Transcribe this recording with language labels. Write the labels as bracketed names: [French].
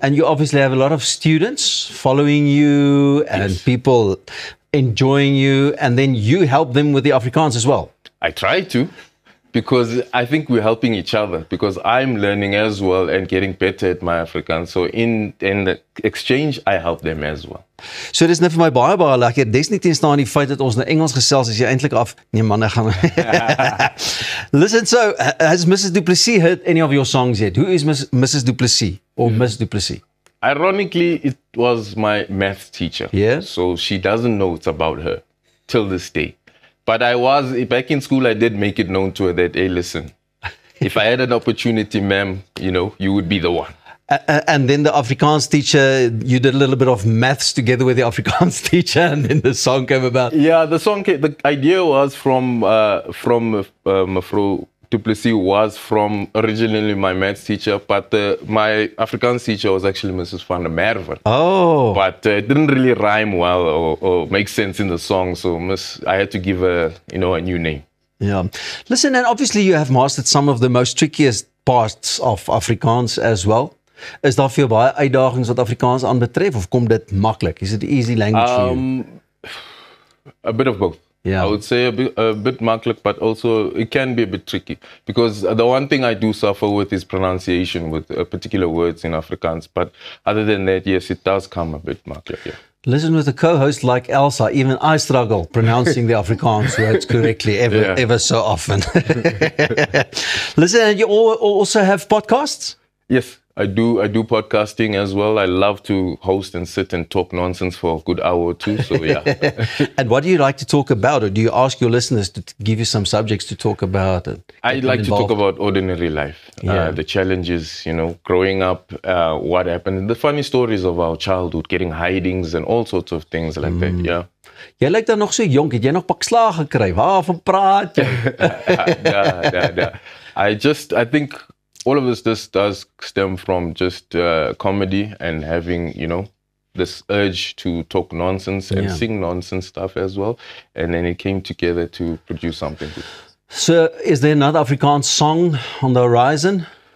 [English] And you obviously have a lot of students following you and yes, people enjoying you, and then you help them with the Afrikaans as well. I try to, because I think we're helping each other, because I'm learning as well and getting better at my Afrikaans. So in the exchange, I help them as well. [Afrikaans] So dis net vir my baie lekker. Dis nie teenstaan die feit dat ons nou Engels gesels as jy eintlik af. Nee man, ek gaan. [English] Listen, so has Mrs. Du Plessis heard any of your songs yet? Who is Mrs. Du Plessis or Miss Du Plessis? Ironically, it was my maths teacher. Yeah. So she doesn't know it's about her till this day. But back in school, I did make it known to her that, hey, listen, if I had an opportunity, ma'am, you would be the one. And then the Afrikaans teacher, you did a little bit of maths together with the Afrikaans teacher, and then the song came about. Yeah, the idea was from Mevrouw Du Plessis was from originally my maths teacher, but my Afrikaans teacher was actually Mrs. Van der Merwe. Oh. But it didn't really rhyme well or make sense in the song, so I had to give her, a new name. Yeah. Listen, and obviously you have mastered some of the most trickiest parts of Afrikaans as well. [Afrikaans] Is daar vir jou baie uitdagings wat Afrikaans aanbetref, of kom dit maklik? [English] Is it an easy language for you? A bit of both. Yeah. I would say a bit maklik, but also it can be a bit tricky. Because the one thing I do suffer with is pronunciation with particular words in Afrikaans. But other than that, yes, it does come a bit maklik, yeah. Listen, with a co-host like Elsa, even I struggle pronouncing the Afrikaans words correctly ever so often. Listen, and you also have podcasts? Yes. I do podcasting as well. I love to host and sit and talk nonsense for a good hour or two. So yeah. And what do you like to talk about, or do you ask your listeners to give you some subjects to talk about? I like to talk about ordinary life, the challenges, growing up, what happened, the funny stories of our childhood, getting hidings and all sorts of things like that. Yeah. [Afrikaans] Jy lyk dan nog so jonk, het jy nog pak slaag gekry? Waarvan praat jy? [English] Yeah. I think all of this does stem from just comedy and having, this urge to talk nonsense and sing nonsense stuff as well. And then it came together to produce something good. So, is there another Afrikaans song on the horizon?